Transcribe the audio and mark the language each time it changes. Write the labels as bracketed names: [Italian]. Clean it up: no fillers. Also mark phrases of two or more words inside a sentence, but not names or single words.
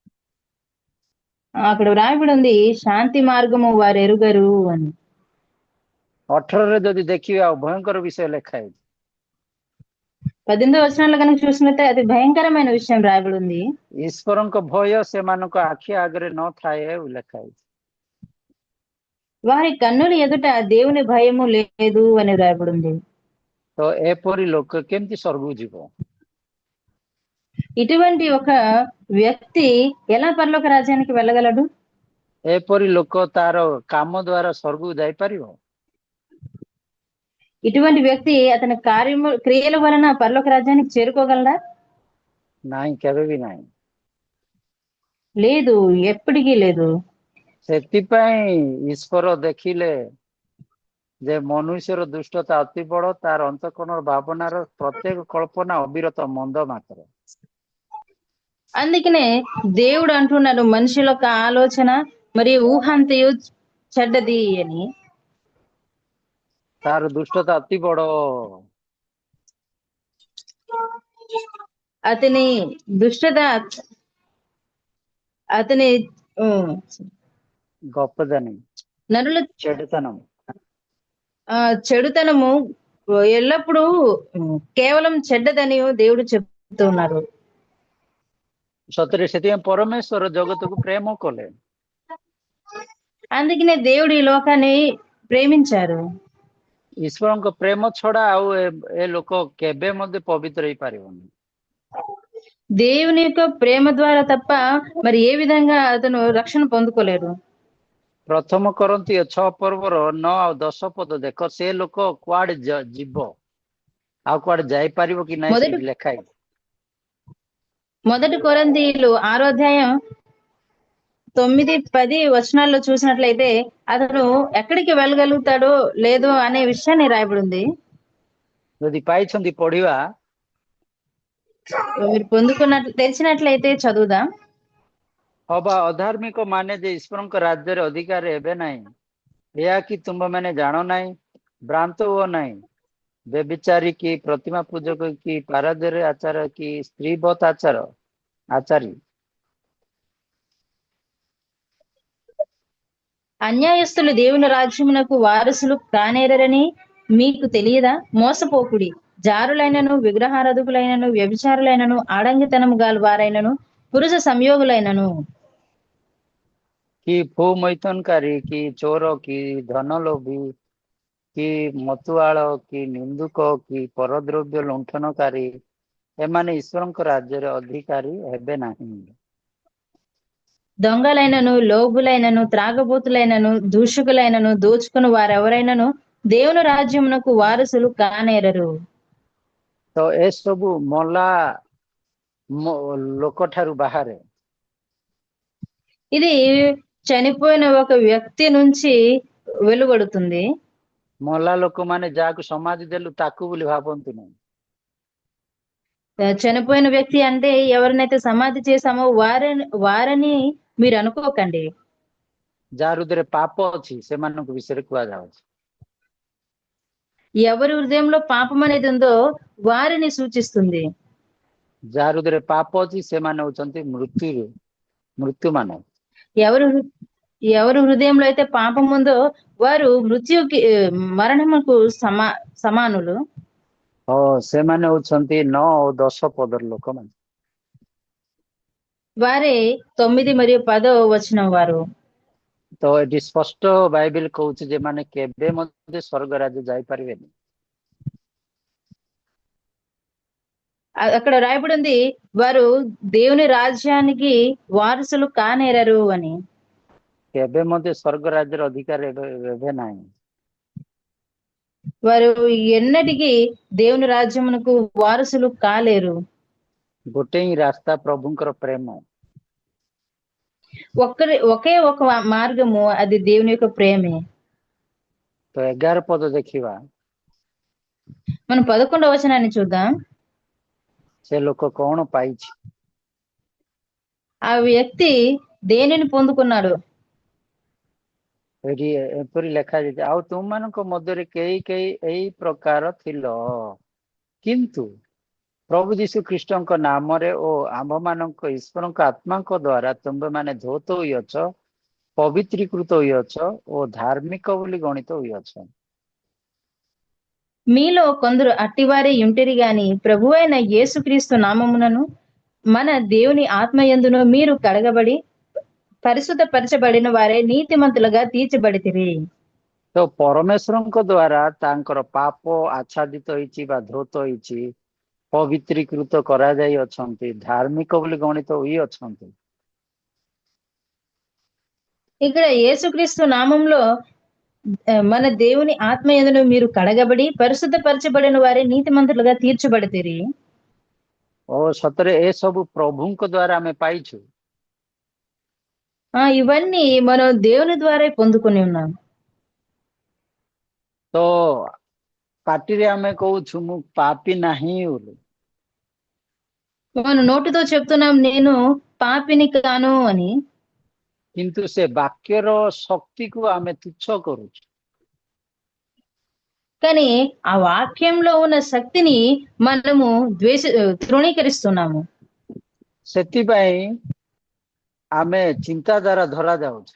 [Telugu] అక్కడ వ్రాయబడింది శాంతి మార్గము వారెరుగరు అని। [Odia] 18ରେ ଯଦି ଦେଖିବେ ଆଉ ଭୟଙ୍କର ବିଷୟ ଲେଖା ହେଇଛି। [Telugu] 18వ వచనంలో కనుక చూసినట్లయితే అతి భయంకరమైన విషయం రాయబడి ఉంది। [Odia] ଈଶ୍ୱରଙ୍କ ଭୟ ସେମାନଙ୍କ ଆଖି ଆଗରେ ନଥାଏ ଲେଖା ହେଇଛି। [Telugu] వారి కన్నుల ఎదుట దేవుని భయము లేదు అని రాయబడింది। [Odia] ତ ଏପରି ଲୋକ କେମିତି ସ୍ୱର୍ଗକୁ ଯିବ? [Telugu] ఇటువంటి ఒక వ్యక్తి ఎలా పరలోక రాజ్యానికి వెళ్ళగలడు? [Odia] ଏପରି ଲୋକ ତାର କାମ ଦ୍ୱାରା ସ୍ୱର୍ଗକୁ ଯାଇପାରିବ? [Telugu] ఇటువంటి వ్యక్తి అతని క్రియల వలన పరలోక రాజ్యానికి చేరుకోగలడా? [Odia] ନାହିଁ, କେବେ ବି ନାହିଁ। [Telugu] లేదు, ఎప్పటికీ లేదు। [Odia] ସେଥିପାଇଁ ଈଶ୍ୱର ଦେଖିଲେ ଯେ ମନୁଷ୍ୟର ଦୁଷ୍ଟତା ଅତି ବଡ଼, ତାର ଅନ୍ତଃକରଣର ଭାବନାର ପ୍ରତ୍ୟେକ କଳ୍ପନା ଅବିରତ ମନ୍ଦ ମାତ୍ର। [Telugu] అందుకనే దేవుడు అంటున్నాడు మనుషుల యొక్క ఆలోచన మరియు ఊహంతయు చెడ్డది అని। [Odia] ତାର ଦୁଷ୍ଟତା ଅତି ବଡ଼, [Telugu] అతని దుష్టత అతని గొప్పదని, నరుల చెడుతనం, చెడుతనము ఎల్లప్పుడూ కేవలం చెడ్డదని దేవుడు చెప్తూ ఉన్నారు। [Odia] ସତରେ ସେଥିପାଇଁ ପରମେଶ୍ୱର ଜଗତକୁ ପ୍ରେମ କଲେ। [Telugu] అందుకనే దేవుడు ఈ లోకాన్ని ప్రేమించారు। [Odia] ଈଶ୍ୱରଙ୍କ ପ୍ରେମ ଛଡା ଆଉ ଏ ଲୋକ କେବେ ମଧ୍ୟ ପବିତ୍ର ହେଇପାରିବନି। [Telugu] దేవుని యొక్క ప్రేమ ద్వారా తప్ప మరి ఏ విధంగా అతను రక్షణ పొందుకోలేడు। [Odia] ପ୍ରଥମ କରନ୍ତୀୟ 6 ପର୍ବର 9 ଆଉ 10 ପଦ ଦେଖ, ସେ ଲୋକ କୁଆଡେ ଯିବ ଆଉ କୁଆଡେ ଯାଇପାରିବ କି ନାହିଁ ସେଠି ଲେଖା ହେଇଛି। [Telugu] మొదటి కొరింథీయులు 6వ అధ్యాయం 9, 10 వచనాల్లో చూసినట్లయితే అతను ఎక్కడికి వెళ్ళగలుగుతాడో లేదో అనే విషయాన్ని రాయబడింది। [Odia] ଯଦି ପାଇଛନ୍ତି ପଢିବା, [Telugu] మీరు తెలిసినట్లయితే చదువుదాం। [Odia] ହବା ଅଧାର୍ମିକ ମାନେ ଯେ ଈଶ୍ୱରଙ୍କ ରାଜ୍ୟରେ ଅଧିକାର ହେବେ ନାହିଁ, ଏହା କି ତୁମେମାନେ ଜାଣ ନାହିଁ? ଭ୍ରାନ୍ତ ହୁଅ ନାହିଁ। ବ୍ୟଭିଚାରୀ କି, ପ୍ରତିମା ପୂଜକ କି, ପାରାଦରେ ଆଚାର କି, ସ୍ତ୍ରୀବତ୍ ଆଚାରୀ, [Telugu] అన్యాయస్తులు దేవుని రాజ్యమునకు వారసులు కానేరని మీకు తెలియదా? మోసపోకుడి, జారులైనను, విగ్రహారాధకులైనను, వ్యభిచారులైనను, ఆడంగితనము గాల వారైనను, పురుష సంయోగులైనను, [Odia] କି ଫୁ ମୈଥୁନକାରୀ କି, ଚୋର କି, ଧନଲୋଭୀ କି, ମତୁଆଳ କି, ନିନ୍ଦୁକ କି, ପରଦ୍ରବ୍ୟ ଲୁଣ୍ଠନକାରୀ, ଏମାନେ ଈଶ୍ୱରଙ୍କ ରାଜ୍ୟରେ ଅଧିକାରୀ ହେବେ ନାହିଁ। [Telugu] దొంగలైనను, లోభులైనను, త్రాగబోతులైనను, దూషకులైనను, దోచుకుని వారెవరైనను దేవుని రాజ్యమునకు వారసులు కానేరరు। [Odia] ତ ଏସବୁ ମଲା ଲୋକ ଠାରୁ ବାହାରେ। [Telugu] ఇది చనిపోయిన ఒక వ్యక్తి నుంచి వెలువడుతుంది। [Odia] ମଲା ଲୋକମାନେ ଯାହାକୁ ସମାଧି ଦେଲୁ ତାକୁ ବୋଲି ଭାବନ୍ତୁ ନାହିଁ। [Telugu] చనిపోయిన వ్యక్తి అంటే ఎవరినైతే సమాధి చేశామో వారని మీరు అనుకోకండి। [Odia] ଯାହା ହୃଦୟରେ ପାପ ଅଛି ସେମାନଙ୍କ ବିଷୟରେ କୁହାଯାଉଛି। [Telugu] ఎవరి హృదయంలో పాపం అనేది ఉందో వారిని సూచిస్తుంది। [Odia] ଯାହାର ହୃଦୟରେ ପାପ ଅଛି ସେମାନେ ହଉଛନ୍ତି ମୃତ୍ୟୁ ମାନେ। [Telugu] ఎవరు ఎవరు హృదయంలో అయితే పాపం ఉందో వారు మృత్యుకి మరణముకు సమానులు. [Odia] ସେମାନେ ହଉଛନ୍ତି 9 ଓ 10 ପଦର ଲୋକମାନେ। [Telugu] వారే 9 మరియు 10 వచనం వారు। [Odia] ତ ଏଠି ସ୍ପଷ୍ଟ ବାଇବେଲ କହୁଛି ଯେ ମାନେ କେବେ ମଧ୍ୟ ସ୍ୱର୍ଗ ରାଜ୍ୟ ଯାଇପାରିବେନି। [Telugu] అక్కడ రాయబడి ఉంది వారు దేవుని రాజ్యానికి వారసులు కానేరరు అని। [Odia] କେବେ ମଧ୍ୟ ସ୍ୱର୍ଗ ରାଜ୍ୟର ଅଧିକାର ଏବେ ନାହିଁ। [Telugu] వారు ఎన్నటికీ దేవుని రాజ్యమునకు వారసులు కాలేరు। [Odia] ଗୋଟେ ହିଁ ରାସ୍ତା ପ୍ରଭୁଙ୍କର ପ୍ରେମ। [Telugu] ఒకే ఒక మార్గము, అది దేవుని యొక్క ప్రేమే। [Odia] ତ 11 ପଦ ଦେଖିବା। [Telugu] మనం 11వ వచనాన్ని చూద్దాం। [Odia] ସେ ଲୋକ କଣ ପାଇଛି? [Telugu] ఆ వ్యక్తి దేనిని పొందుకున్నాడు? [Odia] ଏଠି ଏପରି ଲେଖାଯାଇଛି, ଆଉ ତୁମମାନଙ୍କ ମଧ୍ୟରେ କେହି କେହି ଏଇ ପ୍ରକାର ଥିଲ, କିନ୍ତୁ ପ୍ରଭୁ ଯୀଶୁ ଖ୍ରୀଷ୍ଟଙ୍କ ନାମରେ ଓ ଆମ୍ଭମାନଙ୍କ ଈଶ୍ୱରଙ୍କ ଆତ୍ମାଙ୍କ ଦ୍ୱାରା ତୁମ୍ଭେମାନେ ଧୌତ ହୋଇଅଛ, పవిత్రీకృత ହୋଇଅଛ ଓ ଧାର୍ମିକ ବୋଲି ଗଣିତ ହୋଇଅଛ। [Telugu] మీలో కొందరు అట్టివారే యుంటిరి గాని ప్రభువైన యేసుక్రీస్తు నామమునను మన దేవుని ఆత్మయందును మీరు కడగబడి పరిశుద్ధపరచబడిన వారే నీతిమంతులుగా తీర్చబడితిరి। [Odia] ତ ପରମେଶ୍ୱରଙ୍କ ଦ୍ୱାରା ତାଙ୍କର ପାପ ଆଚ୍ଛାଦିତ ହେଇଛି ବା ଧୌତ ହେଇଛି, ପବିତ୍ରୀକୃତ କରାଯାଇ ଅଛନ୍ତି, ଧାର୍ମିକ ବୋଲି ଗଣିତ ହୋଇଅଛନ୍ତି। [Telugu] ఇక్కడ యేసుక్రీస్తు నామంలో మన దేవుని ఆత్మయందును మీరు కడగబడి పరిశుద్ధపరచబడిన వారే నీతిమంతులుగా తీర్చబడితిరి। [Odia] ଓ ସତରେ ଏସବୁ ପ୍ରଭୁଙ୍କ ଦ୍ୱାରା ଆମେ ପାଇଛୁ। [Telugu] ఇవన్నీ మనం దేవుని ద్వారా పొందుకొని ఉన్నాం। [Odia] ତ ପାଟିରେ ଆମେ କହୁଛୁ ମୁଁ ପାପୀ ନାହିଁ ବୋଲି, [Telugu] మనం నోటితో చెప్తున్నాం నేను పాపిని కాను అని, [Odia] କିନ୍ତୁ ସେ ବାକ୍ୟର ଶକ୍ତିକୁ ଆମେ ତୁଚ୍ଛ କରୁଛୁ। [Telugu] కానీ ఆ వాక్యంలో ఉన్న శక్తిని మనము తృణీకరిస్తున్నాము। [Odia] ସେଥିପାଇଁ ଆମେ ଚିନ୍ତା ଦ୍ୱାରା ଧରା ଯାଉଛୁ।